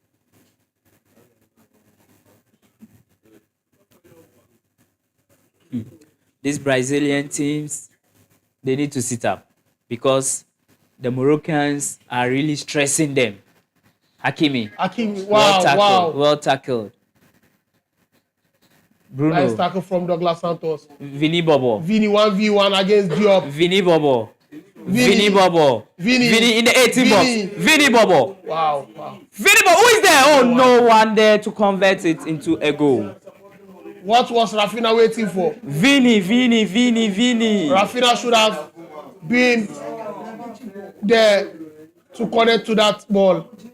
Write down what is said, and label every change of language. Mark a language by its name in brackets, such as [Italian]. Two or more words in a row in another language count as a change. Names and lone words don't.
[English] These Brazilian teams, they need to sit up because the Moroccans are really stressing them. Hakimi, Wow. well tackled. Bruno, Nice tackle from Douglas Santos. Vini Bobo, Vini 1v1 against Diop. Vini Bobo, Vini. Vini Bobo, Vini in the 18 Vini. box, Vini Bobo, Wow. Vini Bobo. Who is there? Oh, no one there to convert it into a goal. What was Rafinha waiting for? Vini. Rafinha should have been there to connect to that ball.